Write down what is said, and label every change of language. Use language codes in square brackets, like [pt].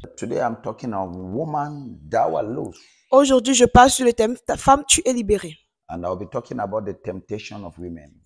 [en] Today I'm talking of woman thou art loose, [fr] Aujourd'hui, je parle sur le thème « Ta femme, tu es libérée [en] and I'll be talking about the temptation of women. ».